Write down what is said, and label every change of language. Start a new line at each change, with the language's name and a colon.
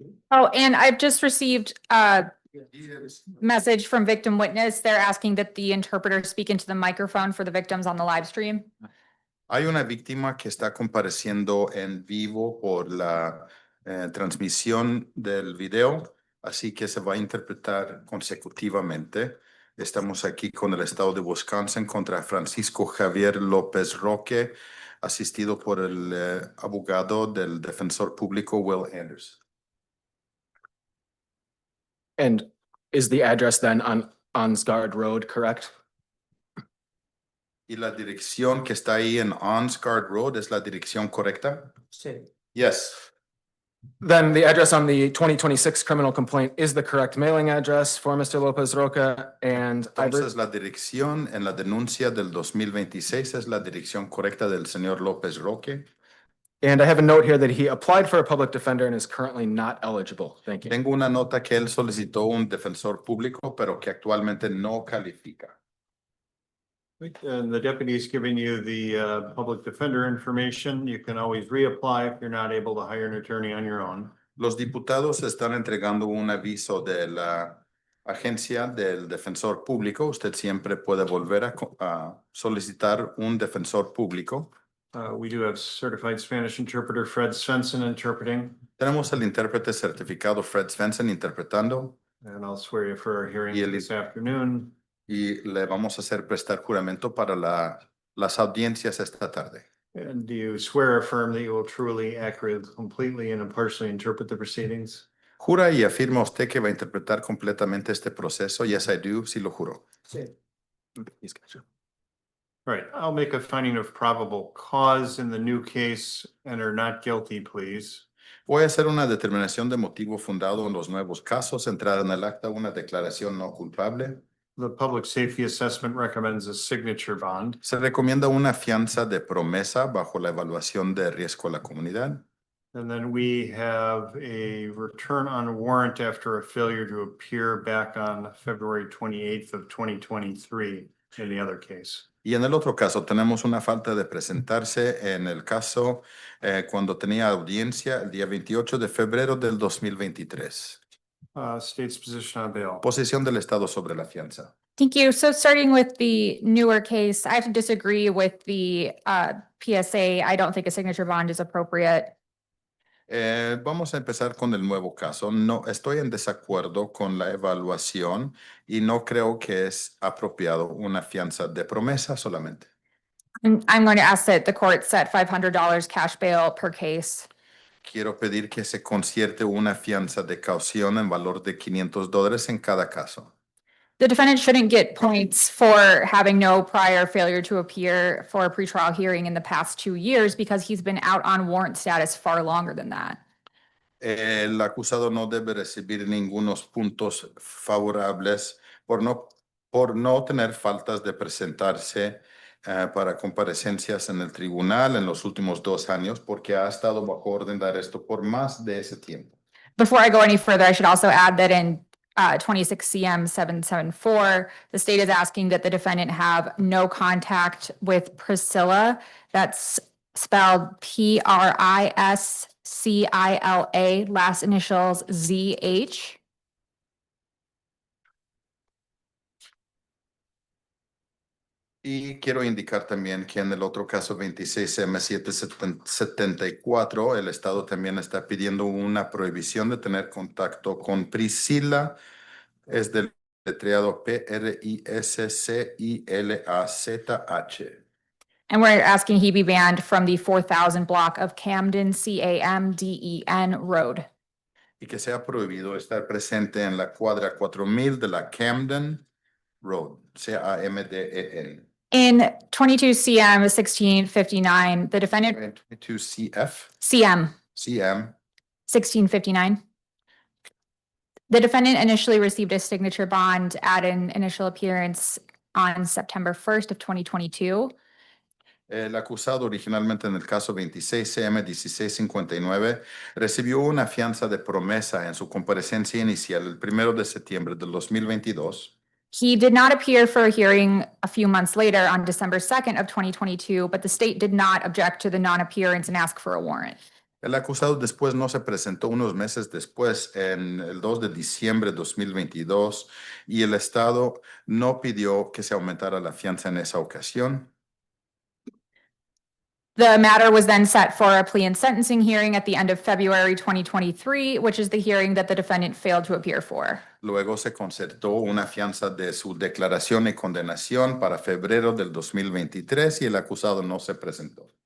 English: Oh, and I've just received a message from victim witness. They're asking that the interpreter speak into the microphone for the victims on the live stream.
Spanish: Hay una víctima que está compareciendo en vivo por la transmisión del video, así que se va a interpretar consecutivamente. Estamos aquí con el estado de Wisconsin contra Francisco Javier López Roque, asistido por el abogado del defensor público Will Anderson.
English: And is the address then on Onsgard Road, correct?
Spanish: ¿Y la dirección que está ahí en Onsgard Road es la dirección correcta? Sí.
English: Yes. Then the address on the 2026 criminal complaint is the correct mailing address for Mr. Lopez Roque, and
Spanish: Entonces la dirección en la denuncia del 2026 es la dirección correcta del señor López Roque.
English: And I have a note here that he applied for a public defender and is currently not eligible. Thank you.
Spanish: Tengo una nota que él solicitó un defensor público, pero que actualmente no califica.
English: And the deputy's giving you the public defender information. You can always reapply if you're not able to hire an attorney on your own.
Spanish: Los diputados están entregando un aviso de la agencia del defensor público. Usted siempre puede volver a solicitar un defensor público.
English: We do have certified Spanish interpreter Fred Svensson interpreting.
Spanish: Tenemos el intérprete certificado Fred Svensson interpretando.
English: And I'll swear you for our hearing
Spanish: Y el-
English: this afternoon.
Spanish: Y le vamos a hacer prestar juramento para las audiencias esta tarde.
English: And do you swear or affirm that you will truly, accurately, completely, and impartially interpret the proceedings?
Spanish: ¿Jura y afirma usted que va a interpretar completamente este proceso?
English: Yes, I do.
Spanish: Sí lo juro.
English: He's got you. Right, I'll make a finding of probable cause in the new case, enter not guilty, please.
Spanish: Voy a hacer una determinación de motivo fundado en los nuevos casos, entrar en el acta una declaración no culpable.
English: The public safety assessment recommends a signature bond.
Spanish: Se recomienda una fianza de promesa bajo la evaluación de riesgo a la comunidad.
English: And then we have a return on warrant after a failure to appear back on February 28th of 2023 in the other case.
Spanish: Y en el otro caso tenemos una falta de presentarse en el caso cuando tenía audiencia el día 28 de febrero del 2023.
English: State's position on bail.
Spanish: Posición del Estado sobre la fianza.
English: Thank you. So starting with the newer case, I have to disagree with the PSA. I don't think a signature bond is appropriate.
Spanish: Vamos a empezar con el nuevo caso. No estoy en desacuerdo con la evaluación y no creo que es apropiado una fianza de promesa solamente.
English: I'm going to ask that the court set $500 cash bail per case.
Spanish: Quiero pedir que se concierte una fianza de caución en valor de $500 en cada caso.
English: The defendant shouldn't get points for having no prior failure to appear for a pretrial hearing in the past 2 years because he's been out on warrant status far longer than that.
Spanish: El acusado no debe recibir ningunos puntos favorables por no tener faltas de presentarse para comparecencias en el tribunal en los últimos 2 años porque ha estado bajo orden de arresto por más de ese tiempo.
English: Before I go any further, I should also add that in 26 CM 774, the state is asking that the defendant have no contact with Priscilla. That's spelled Priscilla, last initials ZH.
Spanish: Y quiero indicar también que en el otro caso 26M774, el Estado también está pidiendo una prohibición de tener contacto con Priscilla. Es del letreado PRISCILAZH.
English: And we're asking he be banned from the 4000 block of Camden, CAMDEN Road.
Spanish: Y que sea prohibido estar presente en la cuadra 4000 de la Camden Road, CAMDEN.
English: In 22 CM 1659, the defendant 22 CF, CM CM. 1659. The defendant initially received a signature bond at an initial appearance on September 1st of 2022.
Spanish: El acusado originalmente en el caso 26 CM 1659 recibió una fianza de promesa en su comparecencia inicial el 1 de septiembre del 2022.
English: He did not appear for a hearing a few months later on December 2nd of 2022, but the state did not object to the non-appearance and ask for a warrant.
Spanish: El acusado después no se presentó unos meses después, en el 2 de diciembre de 2022, y el Estado no pidió que se aumentara la fianza en esa ocasión.
English: The matter was then set for a plea and sentencing hearing at the end of February 2023, which is the hearing that the defendant failed to appear for.
Spanish: Luego se concertó una fianza de su declaración y condenación para febrero del 2023 y el acusado no se presentó.